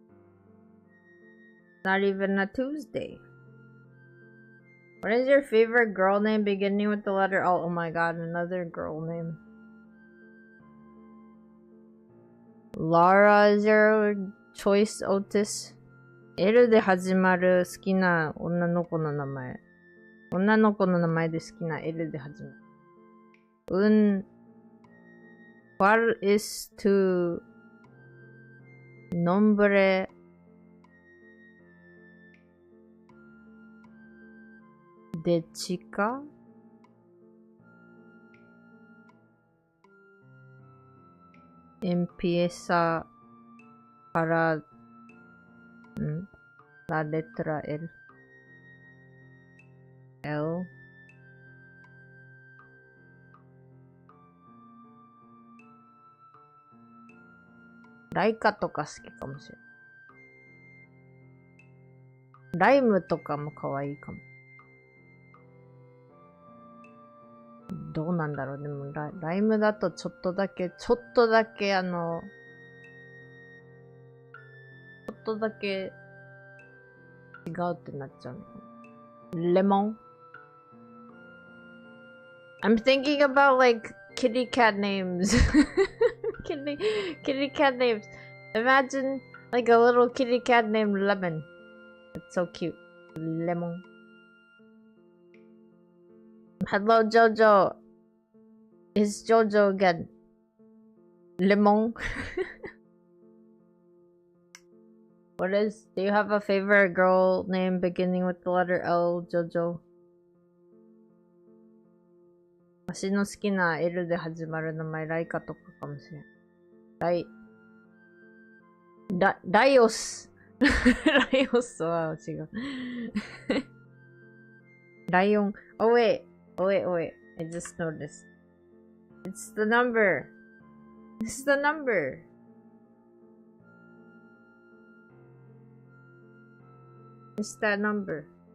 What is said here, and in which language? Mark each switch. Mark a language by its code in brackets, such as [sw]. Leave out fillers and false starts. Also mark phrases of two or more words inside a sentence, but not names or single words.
[en] Not even a Tuesday. What is your favorite girl name beginning with the letter L? Oh my god, another girl name. Lara is your choice, Otis? [ja] L で始まる好きな女の子の名前。女の子の名前で好きな L で始まる。 [es] ¿Cuál es tu nombre de chica? Empieza para la letra L. L. [ja] ライカとか好きかもしれない。ライムとかも可愛いかも。どうなんだろう。でもライムだとちょっとだけちょっとだけ違うってなっちゃうの。 [en] レモン I'm thinking about like kitty cat names. kitty cat names. Imagine like a little kitty cat named Lemon. It's so cute. Lemon. Hello, Jojo. It's Jojo again. Lemon. Do you have a favorite girl name beginning with the letter L, Jojo? [ja] 私の好きな L で始まる名前、ライカとかかもしれん。ライオス。ライオスは違う。 [en] ライオン。Oh wait. I just noticed. It's the number. It's the number. It's that number.